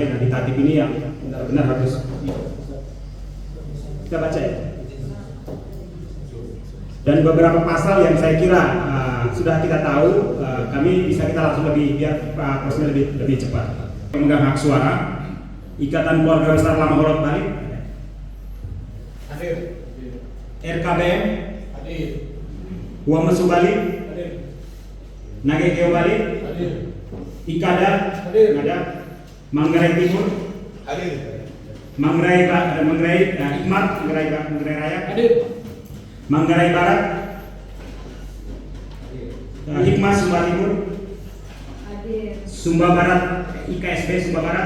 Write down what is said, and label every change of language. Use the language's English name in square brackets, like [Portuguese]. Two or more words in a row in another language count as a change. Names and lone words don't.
[Indonesian] Nah, di tatip ini yang benar-benar harus kita baca ya. Dan beberapa pasal yang saya kira sudah kita tahu, kami bisa kita langsung biar prosesnya lebih cepat. Pemegang hak suara, Ikatan Keluarga Besar Lama Holot Bali, Hadir. RKBM, Hadir. Huamesu Bali, Hadir. Nagekeo Bali, Hadir. Ikada, Hadir. ada Manggarai Timur, Hadir. Manggarai Hikmat, Manggarai Raya, Hadir. Manggarai Barat, Hikmat Sumba Timur, Sumba Barat, IKSB Sumba Barat,